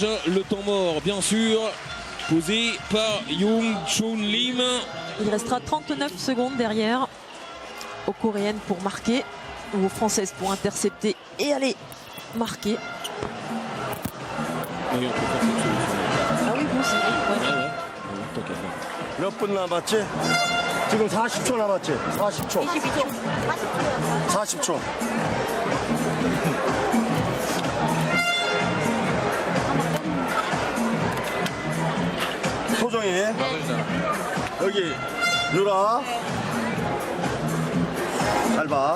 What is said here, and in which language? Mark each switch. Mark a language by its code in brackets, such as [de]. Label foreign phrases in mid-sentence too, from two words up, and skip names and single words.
[fr] Le temps mort, bien sûr, posé par Young Chun Lim. Il restera 39 secondes derrière aux Coréennes pour marquer ou aux Françaises pour intercepter et aller marquer. Oui, on peut faire cette solution. Ah oui, vous aussi. Ouais. Ouais, tant qu'à faire. [ko] 몇 분 남았지? 지금 40초 남았지? 40초. 40초. 소정이 여기 유라 잘 봐.